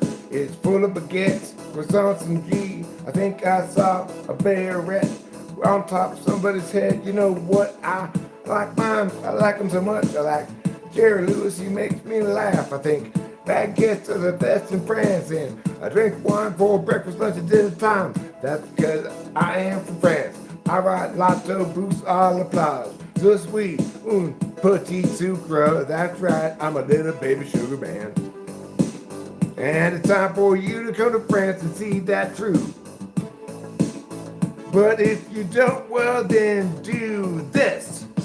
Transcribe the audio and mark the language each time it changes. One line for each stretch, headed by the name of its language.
English: It's full of baguettes, croissants, and ghee. I think I saw a beret on top of somebody's head. You know what? I like mine. I like them so much. I like Jerry Lewis. He makes me laugh. I think baguettes are the best in France, and I drink wine for breakfast, lunch, and dinner time. That's because I am from France. I ride
French: l'autobus à la plage. Je suis un petit sucre.
English: That's right, I'm a little baby sugar man. And it's time for you to come to France and see that true. But if you don't, well then do this.